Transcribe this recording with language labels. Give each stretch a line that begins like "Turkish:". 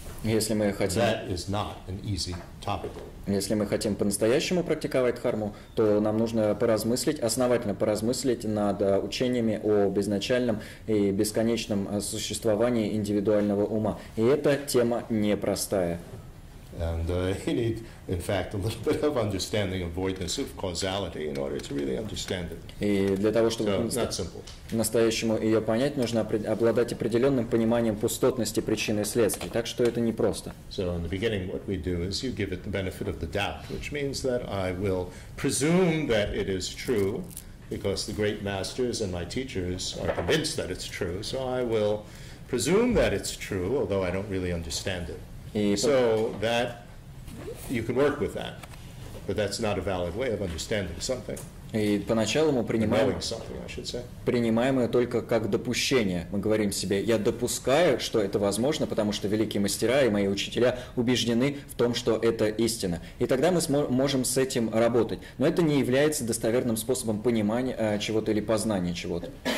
Russian: Если мы хотим,
English: That is not an easy topic.
Russian: Если мы хотим по-настоящему практиковать дхарму, то нам нужно поразмыслить, основательно поразмыслить над учениями о безначальном и бесконечном существовании индивидуального ума. И эта тема непростая.
English: And you need, in fact, a little bit of understanding of voidness of causality in order to really understand it.
Russian: И для того, чтобы по-настоящему ее понять, нужно обладать определенным пониманием пустотности причин и следствий. Так что это непросто.
English: So in the beginning, what we do is you give it the benefit of the doubt, which means that I will presume that it is true, because the great masters and my teachers are convinced that it's true. So I will presume that it's true, although I don't really understand it. So that you can work with that, but that's not a valid way of understanding something.
Russian: И поначалу мы принимаем ее только как допущение. Мы говорим себе, я допускаю, что это возможно, потому что великие мастера и мои учителя убеждены в том, что это истина. И тогда мы можем с этим работать. Но это не является достоверным способом понимания чего-то или познания чего-то.